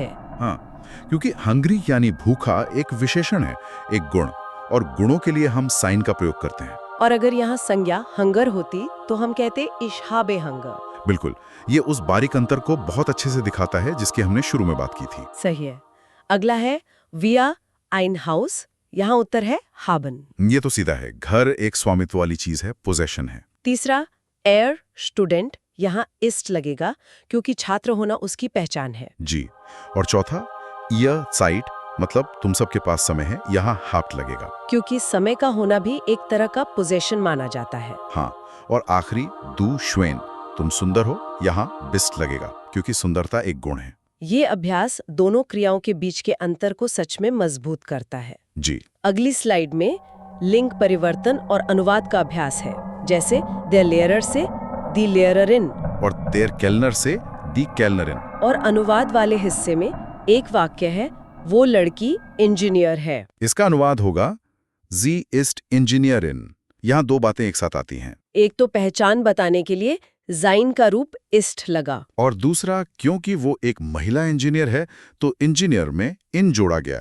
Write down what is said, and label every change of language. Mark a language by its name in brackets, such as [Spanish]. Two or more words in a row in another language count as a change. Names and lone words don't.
[Hindi] हाँ, क्योंकि हंग्री यानी भूखा एक विशेषण है, एक गुण, और गुणों के लिए हम साइन का प्रयोग करते हैं। और अगर यहाँ संज्ञा हंगर होती तो हम कहते [German] Ich habe Hunger। [Hindi] बिल्कुल, ये उस बारीक अंतर को बहुत अच्छे से दिखाता है जिसकी हमने शुरू में बात की थी। सही है। अगला है [German] via ein Haus, [Hindi] यहाँ उत्तर है haben। ये तो सीधा है, घर एक स्वामित्व वाली चीज है, पोजेशन है। तीसरा er स्टूडेंट, यहाँ ist लगेगा क्योंकि छात्र होना उसकी पहचान है। जी। और चौथा [German] ihr Zeit, [Hindi] मतलब तुम सबके पास समय है, यहाँ habt लगेगा क्योंकि समय का होना भी एक तरह का पोजेशन माना जाता है। हाँ, और आखिरी [German] du schön, [Hindi] तुम सुंदर हो, यहाँ bist लगेगा क्योंकि सुंदरता एक गुण है। ये अभ्यास दोनों क्रियाओं के बीच के अंतर को सच में मजबूत करता है। जी। अगली स्लाइड में लिंग परिवर्तन और अनुवाद का अभ्यास है, जैसे [German] der Lehrer [Hindi] से [German] die Lehrerin [Hindi] और [German] der Kellner [Hindi] से [German] die Kellnerin। [Hindi] और अनुवाद वाले हिस्से में एक वाक्य है, वो लड़की इंजीनियर है। इसका अनुवाद होगा [German] Sie ist Ingenieurin। [Hindi] यहाँ दो बातें एक साथ आती हैं। एक तो पहचान बताने के लिए जाइन का रूप ist लगा, और दूसरा क्योंकि वो एक महिला इंजीनियर है तो इंजीनियर में इन जोड़ा गया है।